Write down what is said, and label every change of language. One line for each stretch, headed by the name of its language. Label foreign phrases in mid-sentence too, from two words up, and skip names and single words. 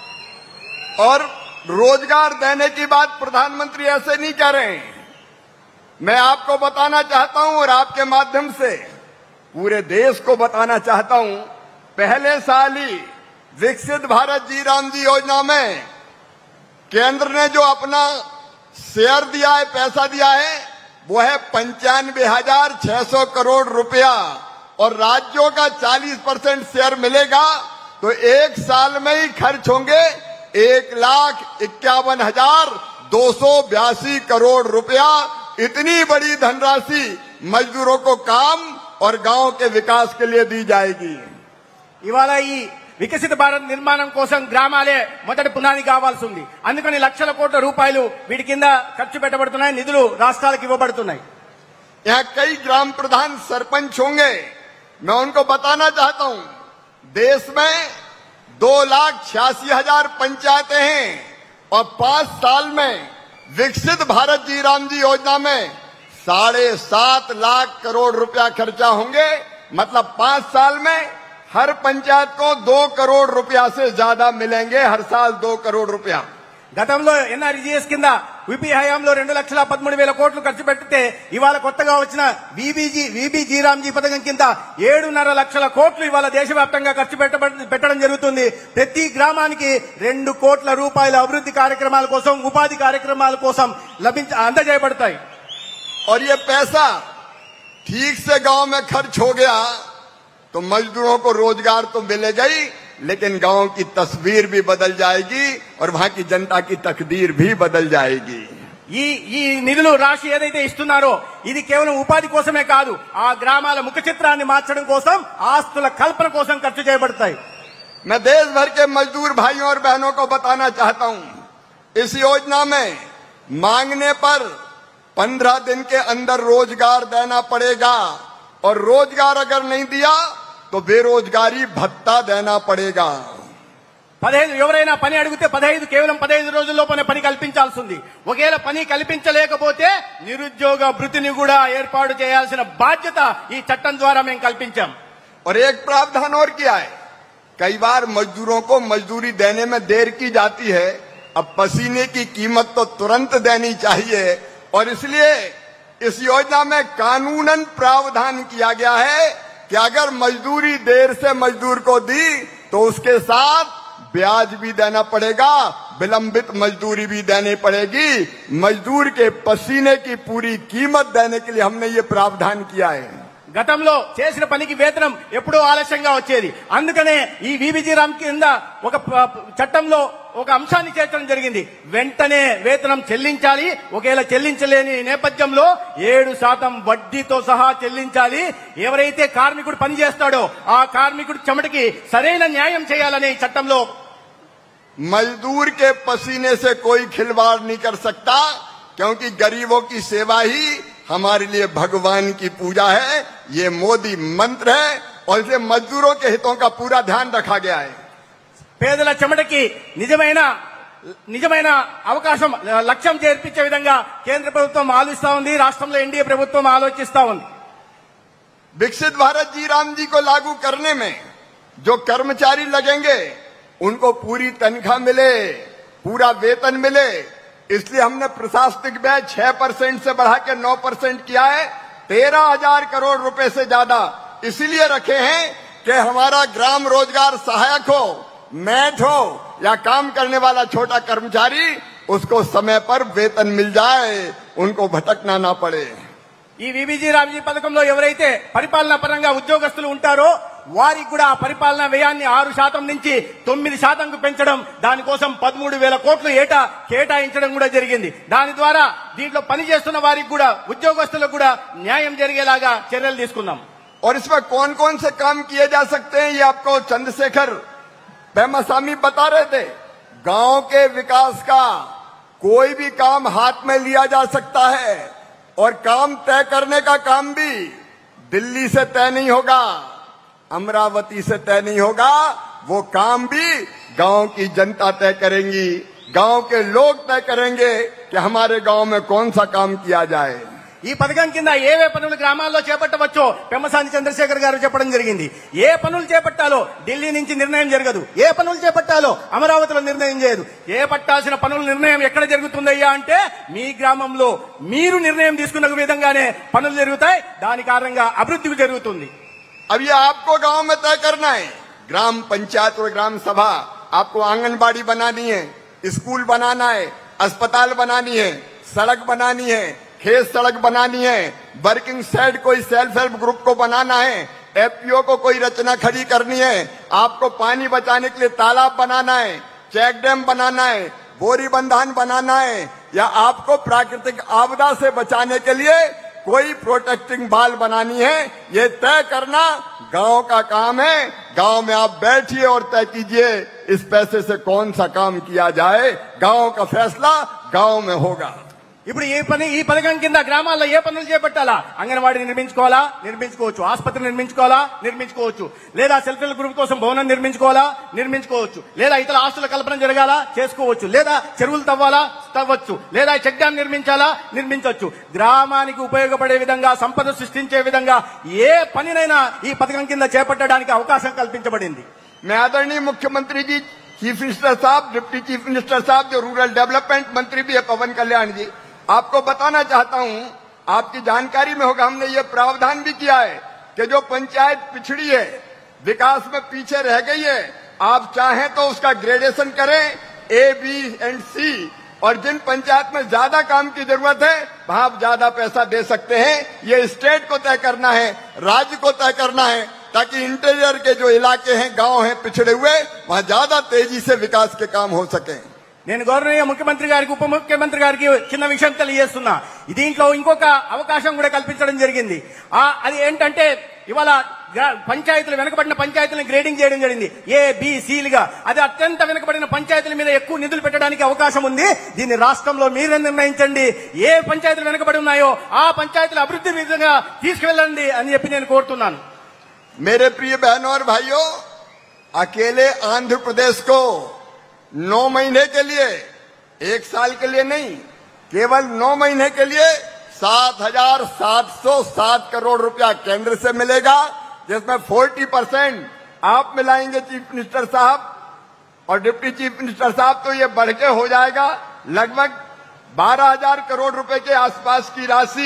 Hindi: और रोजगार देने की बात प्रधानमंत्री ऐसे नहीं कह रहे हैं, मैं आपको बताना चाहता हूं और आपके माध्यम से पूरे देश को बताना चाहता हूं, पहले साल ही विकसित भारत जी राम जी योजना में केंद्र ने जो अपना शेयर दिया है, पैसा दिया है, वो है 95,600 करोड़ रुपया और राज्यों का 40% शेयर मिलेगा। तो एक साल में ही खर्च होंगे 1,51,282 करोड़ रुपया। इतनी बड़ी धनराशि मजदूरों को काम और गांव के विकास के लिए दी जाएगी।
Telugu: ఇవాళ ఈ వికసిత భారత్ నిర్మాణం కోసం గ్రామాలే మొదటి పునాది కావాల్సి ఉంది. అందుకని లక్షల కోట్ల రూపాయలు వీటి కింద ఖర్చు పెట్టబడుతున్నాయి, నిధులు రాష్ట్రాలకు ఇవ్వబడుతున్నాయి.
Hindi: यहाँ कई ग्राम प्रधान सरपंच होंगे, मैं उनको बताना चाहता हूं, देश में 2,86,000 पंचायतें हैं और 5 साल में विकसित भारत जी राम जी योजना में 7.5 लाख करोड़ रुपया खर्चा होंगे। मतलब 5 साल में हर पंचायत को 2 करोड़ रुपया से ज्यादा मिलेंगे, हर साल 2 करोड़ रुपया।
Telugu: గతంలో ఎన్ఆర్జీఎస్ కింద యూపీ హయాంలో 2,13,000 కోట్లు ఖర్చు పెడితే ఇవాళ కొత్తగా వచ్చిన విబి రామ్జీ పథకం కింద 7.5 లక్షల కోట్లు ఇవాళ దేశవ్యాప్తంగా ఖర్చు పెట్టడం జరుగుతుంది. ప్రతి గ్రామానికి 2 కోట్ల రూపాయల అభివృద్ధి కార్యక్రమాల కోసం, ఉపాధి కార్యక్రమాల కోసం అందజేయబడతాయి.
Hindi: और ये पैसा ठीक से गांव में खर्च हो गया तो मजदूरों को रोजगार तो मिलेगा ही, लेकिन गांव की तस्वीर भी बदल जाएगी और वहां की जनता की तकदीर भी बदल जाएगी।
Telugu: ఈ నిధులు రాశి ఏదైతే ఇస్తున్నారో ఇది కేవలం ఉపాధి కోసమే కాదు, ఆ గ్రామాల ముఖ చిత్రాన్ని మార్చడం కోసం, ఆస్తుల కల్పన కోసం ఖర్చు చేయబడతాయి.
Hindi: मैं देश भर के मजदूर भाइयों और बहनों को बताना चाहता हूं, इस योजना में मांगने पर 15 दिन के अंदर रोजगार देना पड़ेगा और रोजगार अगर नहीं दिया तो बेरोजगारी भत्ता देना पड़ेगा.
Telugu: 15 ఎవరైనా పని అడిగితే కేవలం 15 రోజుల్లోపనే పని కల్పించాల్సి ఉంది. ఒకవేళ పని కల్పించలేకపోతే నిరుద్యోగ భృతిని కూడా ఏర్పాటు చేయాల్సిన బాధ్యత ఈ చట్టం ద్వారా మేము కల్పించాం.
Hindi: और एक प्रावधान और किया है, कई बार मजदूरों को मजदूरी देने में देर की जाती है, अब पसीने की कीमत तो तुरंत देनी चाहिए और इसलिए इस योजना में कानूनन प्रावधान किया गया है कि अगर मजदूरी देर से मजदूर को दी तो उसके साथ ब्याज भी देना पड़ेगा, विलंबित मजदूरी भी देनी पड़ेगी। मजदूर के पसीने की पूरी कीमत देने के लिए हमने ये प्रावधान किया है.
Telugu: గతంలో చేసిన పనికి వేతనం ఎప్పుడూ ఆలస్యంగా వచ్చేది. అందుకనే ఈ విబిజీ రామ్ కింద ఒక చట్టంలో ఒక అంశాన్ని చేర్చడం జరిగింది. వెంటనే వేతనం చెల్లించాలి. ఒకవేళ చెల్లించలేని నేపథ్యంలో 7% వడ్డీతో సహా చెల్లించాలి. ఎవరైతే కార్మికుడు పని చేస్తాడో ఆ కార్మికుడి చెమటకి సరైన న్యాయం చేయాలనే ఈ చట్టంలో.
Hindi: मजदूर के पसीने से कोई खिलवाड़ नहीं कर सकता, क्योंकि गरीबों की सेवा ही हमारे लिए भगवान की पूजा है. ये मोदी मंत्र है और इसे मजदूरों के हितों का पूरा ध्यान रखा गया है.
Telugu: పేదల చెమటకి నిజమైన అవకాశం లక్ష్యం చేర్పించే విధంగా కేంద్ర ప్రభుత్వం ఆలోచిస్తా ఉంది, రాష్ట్రంలో ఎన్డీఏ ప్రభుత్వం ఆలోచిస్తా ఉంది.
Hindi: विकसित भारत जी राम जी को लागू करने में जो कर्मचारी लगेंगे उनको पूरी तनख्वाह मिले, पूरा वेतन मिले, इसलिए हमने प्रशासनिक व्यय 6% से बढ़ा के 9% किया है. 13,000 करोड़ रुपए से ज्यादा इसीलिए रखे हैं कि हमारा ग्राम रोजगार सहायक हो, मैट हो या काम करने वाला छोटा कर्मचारी, उसको समय पर वेतन मिल जाए, उनको भटकना ना पड़े. ఈ విబిజీ రామ్జీ పథకంలో ఎవరైతే పరిపాలనా పరంగా ఉద్యోగస్తులు ఉంటారో వారికి కూడా ఆ పరిపాలనా వ్యయాన్ని 6% నుంచి 9%కు పెంచడం, దానికోసం 13,000 కోట్లు ఏటా కేటాయించడం కూడా జరిగింది. దాని ద్వారా దీంట్లో పనిచేస్తున్న వారికి కూడా, ఉద్యోగస్తులకు కూడా న్యాయం జరిగేలాగా చర్యలు తీసుకున్నాం. और इसमें कौन कौन से काम किए जा सकते हैं ये आपको चंद्रशेखर पेमासामी बता रहे थे. गांव के विकास का कोई भी काम हाथ में लिया जा सकता है और काम तय करने का काम भी दिल्ली से तय नहीं होगा, अमरावती से तय नहीं होगा. वो काम भी गांव की जनता तय करेंगी, गांव के लोग तय करेंगे कि हमारे गांव में कौन सा काम किया जाए.
Telugu: ఈ పథకం కింద ఏవే పనులు గ్రామాల్లో చేపట్టవచ్చో పెమ్మసాని చంద్రశేఖర్ గారు చెప్పడం జరిగింది. ఏ పనులు చేపట్టాలో ఢిల్లీ నుంచి నిర్ణయం జరగదు, ఏ పనులు చేపట్టాలో అమరావతిలో నిర్ణయం చేయదు. ఏ పట్టాల్సిన పనుల నిర్ణయం ఎక్కడ జరుగుతుందయ్యా అంటే మీ గ్రామంలో మీరు నిర్ణయం తీసుకున్న విధంగానే పనులు జరుగుతాయి. దాని కారణంగా అభివృద్ధి జరుగుతుంది.
Hindi: अब ये आपको गांव में तय करना है, ग्राम पंचायत और ग्राम सभा आपको आंगनबाड़ी बनानी है, स्कूल बनाना है, अस्पताल बनानी है, सड़क बनानी है, खेत सड़क बनानी है,
English: working set
Hindi: कोई
English: self help group
Hindi: को बनाना है, एफपीओ को कोई रचना खड़ी करनी है, आपको पानी बचाने के लिए तालाब बनाना है,
English: check dam
Hindi: बनाना है, बोरी बंधान बनाना है, या आपको प्राकृतिक आपदा से बचाने के लिए कोई
English: protecting wall
Hindi: बनानी है, ये तय करना गांव का काम है. गांव में आप बैठिए और तय कीजिए इस पैसे से कौन सा काम किया जाए. गांव का फैसला गांव में होगा.
Telugu: ఇప్పుడు ఈ పథకం కింద గ్రామాల్లో ఏ పనులు చేపట్టాలా? అంగన్వాడీ నిర్మించుకోవాలా? నిర్మించుకోవచ్చు. ఆసుపత్రి నిర్మించుకోవాలా? నిర్మించుకోవచ్చు. లేదా
English: self help group
Telugu: కోసం భవనం నిర్మించుకోవాలా? నిర్మించుకోవచ్చు. లేదా ఇతర ఆస్తుల కల్పన జరగాలా? చేసుకోవచ్చు. లేదా చెరువులు తవ్వాలా? తవ్వచ్చు. లేదా
English: check dam
Telugu: నిర్మించాలా? నిర్మించవచ్చు. గ్రామానికి ఉపయోగపడే విధంగా, సంపద సృష్టించే విధంగా ఏ పనినైనా ఈ పథకం కింద చేపట్టడానికి అవకాశం కల్పించబడింది.
Hindi: मैं आदरणीय मुख्यमंत्री जी,
English: chief minister
Hindi: साहब,
English: deputy chief minister
Hindi: साहब, जो
English: rural development
Hindi: मंत्री भी है पवन कल्याण जी, आपको बताना चाहता हूं, आपकी जानकारी में होगा, हमने ये प्रावधान भी किया है कि जो पंचायत पिछड़ी है, विकास में पीछे रह गई है, आप चाहें तो उसका ग्रेडेशन करें
English: A, B and C,
Hindi: और जिन पंचायत में ज्यादा काम की जरूरत है वहां आप ज्यादा पैसा दे सकते हैं. ये स्टेट को तय करना है, राज्य को तय करना है, ताकि इंटीरियर के जो इलाके हैं, गांव हैं पिछड़े हुए, वहां ज्यादा तेजी से विकास के काम हो सके.
Telugu: నేను గౌరవనీయ ముఖ్యమంత్రి గారికి, ఉప ముఖ్యమంత్రి గారికి చిన్న విషయం తెలియజేస్తున్నా. దీంట్లో ఇంకొక అవకాశం కూడా కల్పించడం జరిగింది. అది ఏంటంటే ఇవాళ పంచాయతీలు, వెనుకబడిన పంచాయతీలను గ్రేడింగ్ చేయడం జరిగింది ఏ, బి, సిలుగా. అది అత్యంత వెనుకబడిన పంచాయతీల మీద ఎక్కువ నిధులు పెట్టడానికి అవకాశం ఉంది. దీన్ని రాష్ట్రంలో మీరే నిర్ణయించండి. ఏ పంచాయతీలు వెనుకబడి ఉన్నాయో ఆ పంచాయతీల అభివృద్ధి విధంగా తీసుకువెళ్ళండి అని చెప్పి నేను కోరుతున్నాను.
Hindi: मेरे प्रिय बहनों और भाइयों, अकेले आंध्र प्रदेश को 9 महीने के लिए, 1 साल के लिए नहीं, केवल 9 महीने के लिए 7,707 करोड़ रुपया केंद्र से मिलेगा, जिसमें 40% आप मिलाएंगे
English: chief minister
Hindi: साहब और
English: deputy chief minister
Hindi: साहब, तो ये बढ़ के हो जाएगा लगभग 12,000 करोड़ रुपए के आसपास की राशि.